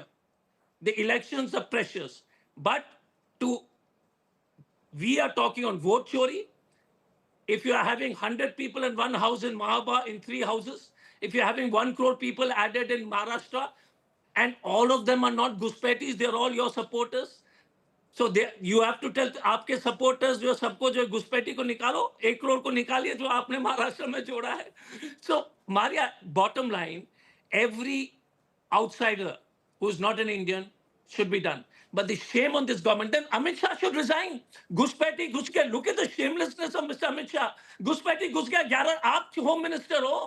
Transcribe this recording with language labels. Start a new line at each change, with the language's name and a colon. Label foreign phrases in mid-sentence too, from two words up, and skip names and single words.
English: The elections are precious. But we are talking on vote chori. If you are having 100 people in one house in Mahaba, in 3 houses, if you're having 1 crore people added in Maharashtra, and all of them are not Ghuspetis, they're all your supporters. So you have to tell aapke supporters,
Hindi: जो सबको जो घुसपैठी को निकालो, 1 करोड़ को निकालिए जो आपने महाराष्ट्र में जोड़ा है.
English: So, Marya, bottom line, every outsider who's not an Indian should be done. But the shame on this government, then Amit Shah should resign. Ghuspeti, look at the shamelessness of Mr. Amit Shah.
Hindi: घुसपैठी, 11, आप
English: Home Minister
Hindi: हो.